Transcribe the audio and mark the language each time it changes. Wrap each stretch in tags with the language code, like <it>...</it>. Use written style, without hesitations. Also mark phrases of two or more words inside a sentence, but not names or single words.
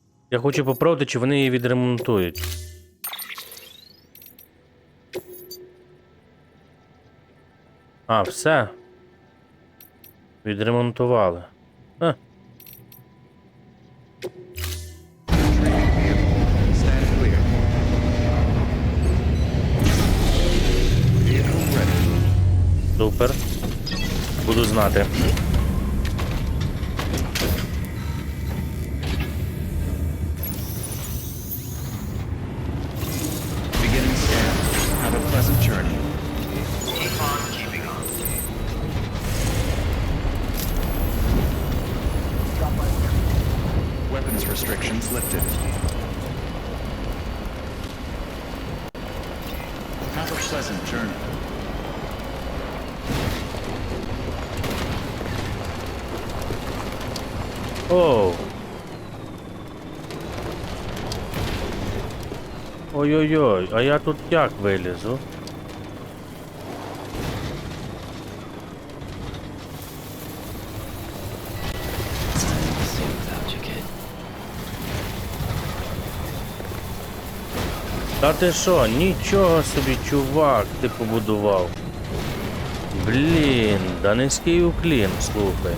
<uk>Я хочу попробувати, чи вони її відремонтують. А, все. Відремонтували. А.</uk> <en>Stand clear. Vehicle ready.</en> <uk>Супер. Буду знати.</uk> <en>Beginning scan. Have a pleasant journey. Keep on keeping on. Weapons restrictions lifted. Have a pleasant journey. Оу.</en> <uk>Ой-ой-ой, а я тут як вилізу?</uk> <en>See without you, kid.</en> <uk>Та ти що, нічого собі, чувак, ти побудував. Блін, да низький уклін, слухай.</uk>